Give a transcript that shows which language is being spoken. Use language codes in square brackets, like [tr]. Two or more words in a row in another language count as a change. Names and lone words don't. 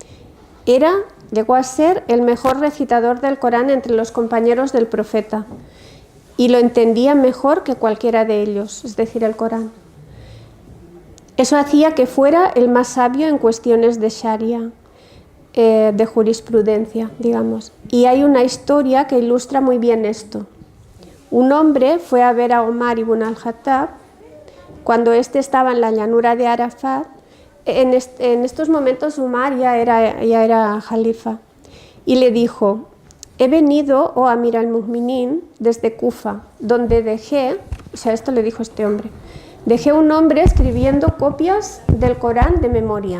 [es] Llegó a ser el mejor recitador del Corán entre los compañeros del profeta, y lo entendía mejor que cualquiera de ellos, es decir, el Corán. Eso hacía que fuera el más sabio en cuestiones de Sharia, de jurisprudencia, digamos. Y hay una historia que ilustra muy bien esto. Un hombre fue a ver a Omar ibn al-Khattab cuando éste estaba en la llanura de Arafat. En estos momentos Omar ya era jalifa, y le dijo: «He venido, oh [ar] أمير المؤمنين, [es] desde Kufa, donde dejé», o sea, esto le dijo este hombre, Dejé un hombre escribiendo copias del Corán de memoria.